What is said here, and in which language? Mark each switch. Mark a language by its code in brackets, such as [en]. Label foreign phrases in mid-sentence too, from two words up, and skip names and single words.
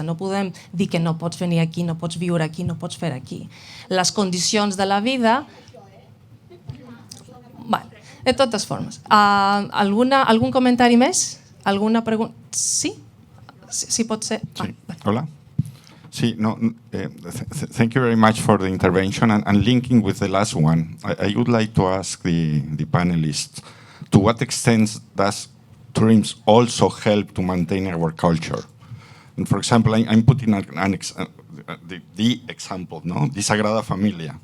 [ca] No podem dir que no pots venir aquí, no pots viure aquí, no pots fer aquí. Les condicions de la vida... De totes formes. Algun comentari més? Alguna pregunta? Sí? Sí, pot ser. Sí. Hola. Sí, [en] thank you very much for the intervention, and linking with the last one, I would like to ask the panelists, to what extent does tourism also help to maintain our culture? And for example, I'm putting the example, the Sagrada Familia.